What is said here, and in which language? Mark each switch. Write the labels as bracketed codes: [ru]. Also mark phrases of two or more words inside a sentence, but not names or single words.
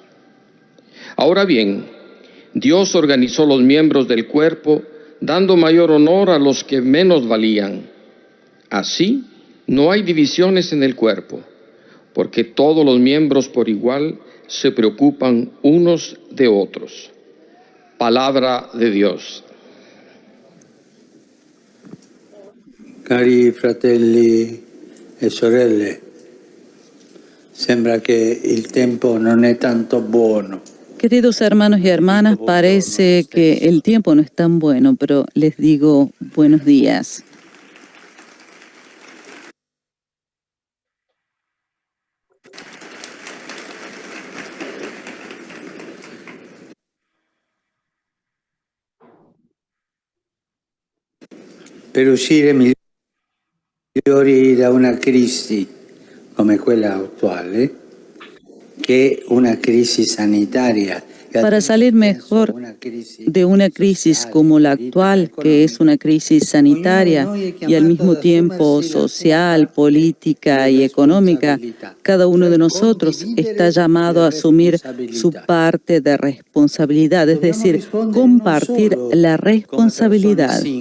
[es] Ahora bien, Dios organizó los miembros del cuerpo dando mayor honor a los que menos valían. Así, no hay divisiones en el cuerpo, porque todos los miembros por igual se preocupan unos de otros. Palabra de Dios. [it] Cari fratelli e sorelle, sembra che il tempo non è tanto buono. [es] Queridos hermanos y hermanas, parece que el tiempo no es tan bueno, pero les digo buenos días. [it] Per uscire migliori da una crisi come quella attuale, che è una crisi sanitaria. [es] Para salir mejor de una crisis como la actual, que es una crisis sanitaria y al mismo tiempo social, política y económica, cada uno de nosotros está llamado a asumir su parte de responsabilidad, es decir, compartir la responsabilidad.